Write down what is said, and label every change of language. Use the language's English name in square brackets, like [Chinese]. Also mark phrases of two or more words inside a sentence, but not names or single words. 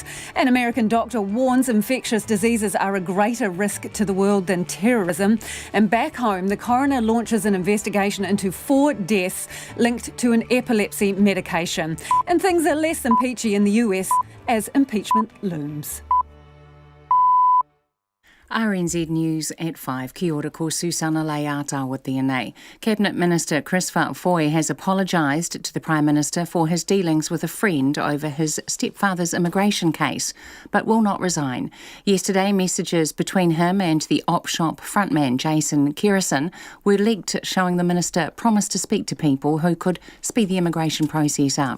[English] An American doctor warns infectious diseases are a greater risk to the world than terrorism. And back home, the coroner launches an investigation into 4 deaths linked to an epilepsy medication. And things are less than peachy in the US as impeachment looms. RNZ News at 5. [Māori] Kia ora ko Susana Leata tēnei. [English] Cabinet Minister Chris Foy has apologised to the Prime Minister for his dealings with a friend over his stepfather's immigration case, but will not resign. Yesterday, messages between him and the op shop frontman Jason Kerrison were leaked, showing the Minister promised to speak to people who could speed the immigration process up.